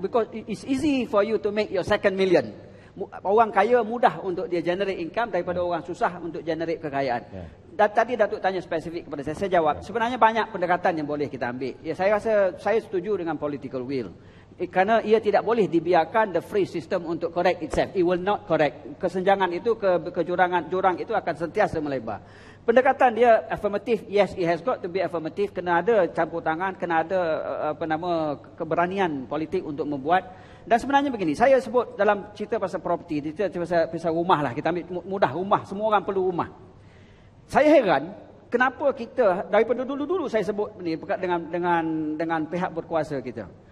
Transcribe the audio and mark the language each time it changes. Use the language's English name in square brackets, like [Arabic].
[English] Because it's easy for you to make your second million. [Malay] Orang kaya mudah untuk dia [English] generate income [Malay] daripada orang susah untuk generate kekayaan. Dan tadi Datuk tanya spesifik kepada saya jawab. Sebenarnya banyak pendekatan yang boleh kita ambil. Saya rasa saya setuju dengan political will. Kerana ia tidak boleh dibiarkan [English] the free system untuk correct itself. It will not correct. [Malay] Kesenjangan itu, jurang itu akan sentiasa melebar. Pendekatan dia [English] affirmative, yes, it has got to be affirmative. [Malay] Kena ada campur tangan, kena ada keberanian politik untuk membuat. Dan sebenarnya begini, saya sebut dalam cerita pasal property, pasal rumah lah, kita ambil mudah rumah, semua orang perlu rumah. Saya heran, kenapa kita, daripada dulu-dulu saya sebut ni dengan pihak berkuasa kita.